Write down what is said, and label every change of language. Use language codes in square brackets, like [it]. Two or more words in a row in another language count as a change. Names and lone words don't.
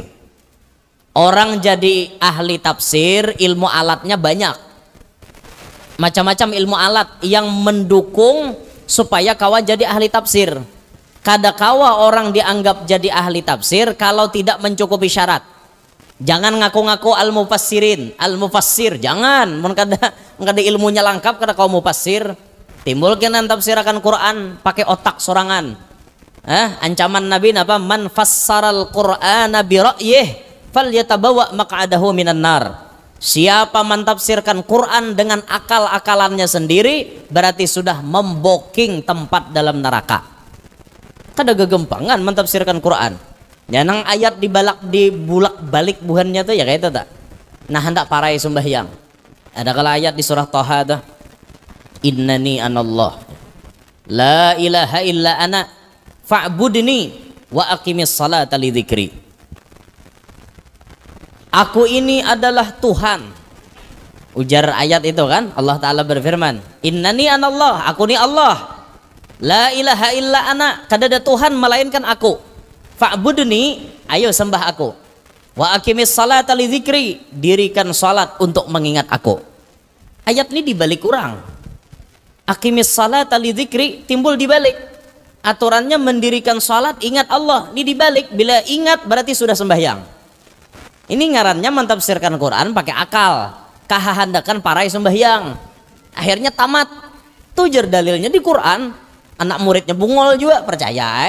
[bjn] Orang jadi ahli tafsir, ilmu alatnya banyak. Macam-macam ilmu alat yang mendukung supaya kawan jadi ahli tafsir. Kada kawa orang dianggap jadi ahli tafsir kalau tidak mencukupi syarat. Jangan ngaku-ngaku al-mufassirin, al-mufassir, jangan. Mun kada ilmunya lengkap kada kau mufassir. Timbul kenan tafsirakan Quran pakai otak sorangan. Ancaman Nabi apa? [ar] من فسر القرآن برأيه فليتبوأ مقعده من النار. [id] Siapa mentafsirkan Quran dengan akal-akalannya sendiri berarti sudah memboking tempat dalam neraka. [bjn] Kada gegempangan mentafsirkan Quran. Ya nang ayat dibulak balik buhannya tuh ya kayak itu tak. Nah hendak parai sembahyang. Ada kala ayat di surah Thaha tuh. [ar] إنني أنا الله. لا إله إلا أنا فاعبدني وأقم الصلاة لذكري. [id] Aku ini adalah Tuhan. [bjn] Ujar ayat itu kan, Allah Ta'ala berfirman, [ar] إنني أنا الله, [bjn] aku ni Allah. [ar] لا إله إلا أنا, [bjn] kada ada Tuhan melainkan aku. Fa'budni, ayo sembah aku. [ar] وأقم الصلاة لذكري, [bjn] dirikan salat untuk mengingat aku. Ayat ini dibalik kurang. [ar] أقم الصلاة لذكري [bjn] timbul dibalik. Aturannya mendirikan salat ingat Allah, ini dibalik. Bila ingat berarti sudah sembahyang. Ini ngarannya mentafsirkan Quran pakai akal, kahahandakan parai sembahyang. Akhirnya tamat. Tujar dalilnya di Quran. Anak muridnya bungol juga percaya.